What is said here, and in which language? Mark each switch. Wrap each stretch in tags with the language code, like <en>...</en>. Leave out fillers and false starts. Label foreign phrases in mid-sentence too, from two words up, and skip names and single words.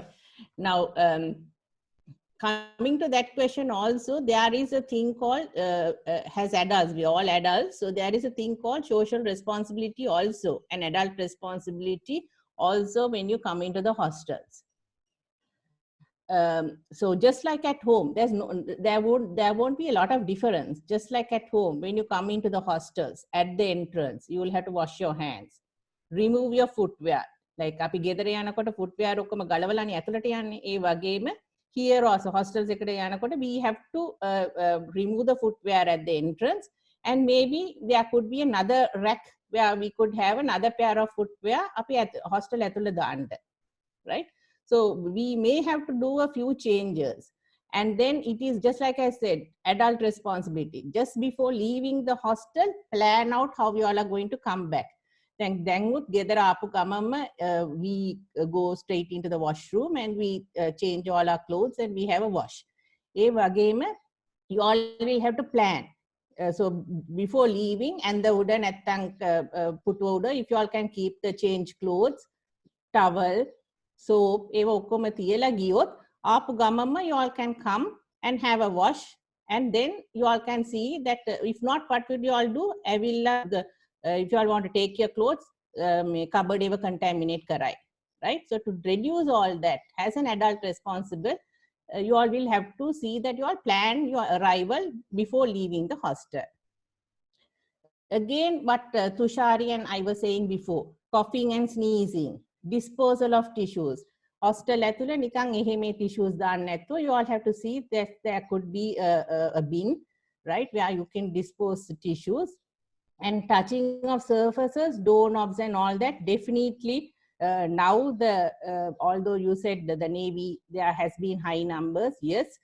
<en>Now, coming to that question also, there is a thing called, as adults, we are all adults, so there is a thing called social responsibility also, an adult responsibility also when you come into the hostels. So just like at home, there won't be a lot of difference. Just like at home, when you come into the hostels, at the entrance, you will have to wash your hands, remove your footwear.</en> <si>Like අපි ගෙදර යනකොට footwear ඔක්කොම ගලවලානේ ඇතුළට යන්නේ. ඒ වගේම</si> <en>here also hostels එකට යනකොට we have to remove the footwear at the entrance, and maybe there could be another rack where we could have another pair of footwear</en> <si>අපි hostel ඇතුළේ දාන්න,</si> <en>right? So we may have to do a few changes, and then it is just like I said, adult responsibility. Just before leaving the hostel, plan out how you all are going to come back. Then</en> <si>ගෙදර ආපු ගමන්ම</si> <en>we go straight into the washroom and we change all our clothes and we have a wash.</en> <si>ඒ වගේම</si> <en>you all will have to plan. So before leaving, and the wooden put order, if you all can keep the change clothes, towel, soap,</en> <si>ඒව ඔක්කොම තියලා ගියොත් ආපු ගමන්ම</si> <en>you all can come and have a wash, and then you all can see that if not, what would you all do? If you all want to take your clothes, cupboard ever contaminate karai, right? So to reduce all that, as an adult responsible, you all will have to see that you all plan your arrival before leaving the hostel. Again, what Tushari and I were saying before, coughing and sneezing, disposal of tissues.</en> <si>Hostel ඇතුළේ නිකන් එහෙම tissues දාන්න නැතුව,</si> <en>you all have to see that there could be a bin, right, where you can dispose the tissues. And touching of surfaces, doorknobs and all that, definitely now although you said that the Navy, there has been high numbers, yes.</en>